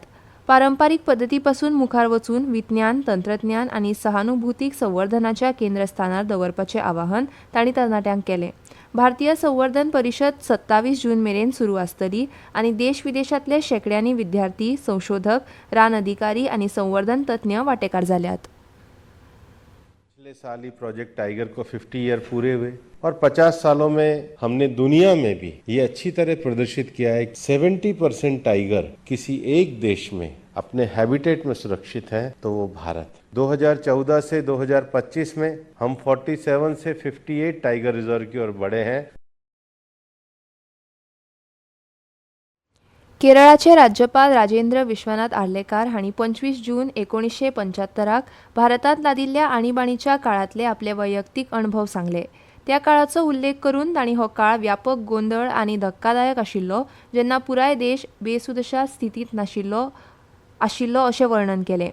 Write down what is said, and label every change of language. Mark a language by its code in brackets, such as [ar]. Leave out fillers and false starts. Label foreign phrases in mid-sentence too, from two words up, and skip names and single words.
[kok] पारंपारीक पद्दती पासून मुखार वचून विज्ञान, तंत्रज्ञान आनी सहानुभूतीक संवर्धनाच्या केंद्रस्थानार दवरपाचें आवाहन तांणी तरणाट्यांक केलें. भारतीय संवर्धन परिशद 27 जून मेरेन सुरू आसतली आनी देश विदेशांतले शेकड्यांनी विद्यार्थी, संशोधक, रान अधिकारी आनी संवर्धन तज्ञ वांटेकार जाल्यात. [hi] पिछले साल ही प्रोजेक्ट टाइगर को 50 ईयर पूरे हुए और 50 सालों में हमने दुनिया में भी ये अच्छी तरह प्रदर्शित किया है. 70% टाइगर किसी एक देश में अपने हैबिटेट में सुरक्षित है तो वो भारत. 2014 से 2025 में हम 47 से 58 [en] tiger reserve [hi] की ओर बढ़े हैं. [kok] केरळाचे राज्यपाल राजेंद्र विश्वनाथ आर्लेकर हांणी 25 जून 1975 भारतात लादिल्ल्या आणीबाणीच्या काळांतले आपले वैयक्तीक अणभव सांगले. त्या काळाचो उल्लेख करून तांणी हो काळ व्यापक गोंधळ आनी धक्कादायक आशिल्लो जेन्ना पुराय देश बेसुदशा स्थितींत आशिल्लो अशें वर्णन केलें.